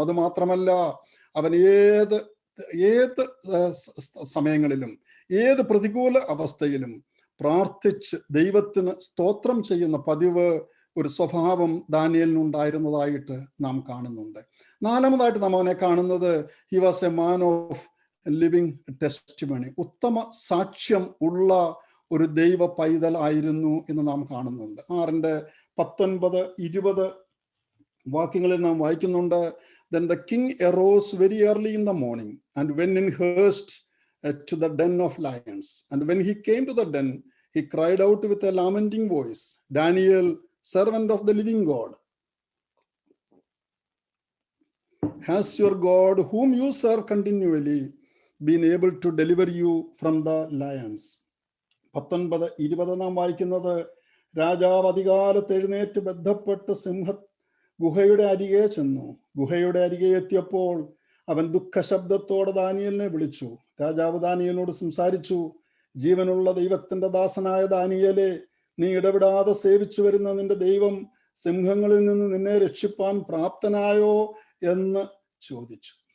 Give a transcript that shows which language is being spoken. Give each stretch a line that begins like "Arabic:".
Malayalam: അത് മാത്രമല്ല, അവൻ ഏത് സമയങ്ങളിലും ഏത് പ്രതികൂല അവസ്ഥയിലും പ്രാർത്ഥിച്ച് ദൈവത്തിന് സ്തോത്രം ചെയ്യുന്ന പതിവ്, ഒരു സ്വഭാവം ദാനിയേലിനുണ്ടായിരുന്നതായിട്ട് നാം കാണുന്നുണ്ട്. 4-മതായിട്ട് നാം അവനെ കാണുന്നത്,
English: He was a man of living testimony.
Malayalam: ഉത്തമ സാക്ഷ്യം ഉള്ള ഒരു ദൈവ പൈതൽ ആയിരുന്നു എന്ന് നാം കാണുന്നുണ്ട്. 6:19-20 വാക്യങ്ങളിൽ നാം വായിക്കുന്നുണ്ട്.
English: Then the king arose very early in the morning and went in haste to the den of lions. And when he came to the den, he cried out with a lamenting voice, Daniel, servant of the living God, has your God, whom you serve continually, been able to deliver you from the lions?
Malayalam: 19-20 നാം വായിക്കുന്നത്, രാജാവ് അധികാലത്ത് എഴുന്നേറ്റ് ബന്ധപ്പെട്ട് ഗുഹയുടെ അരികെ ചെന്നു. ഗുഹയുടെ അരികെ എത്തിയപ്പോൾ അവൻ ദുഃഖശബ്ദത്തോടെ ദാനിയേലിനെ വിളിച്ചു. രാജാവ് ദാനിയേലിനോട് സംസാരിച്ചു, ജീവനുള്ള ദൈവത്തിന്റെ ദാസനായ ദാനിയേലേ, നീ ഇടപെടാതെ സേവിച്ചു വരുന്ന നിന്റെ ദൈവം സിംഹങ്ങളിൽ നിന്ന് നിന്നെ രക്ഷിപ്പാൻ പ്രാപ്തനായോ എന്ന് ചോദിച്ചു.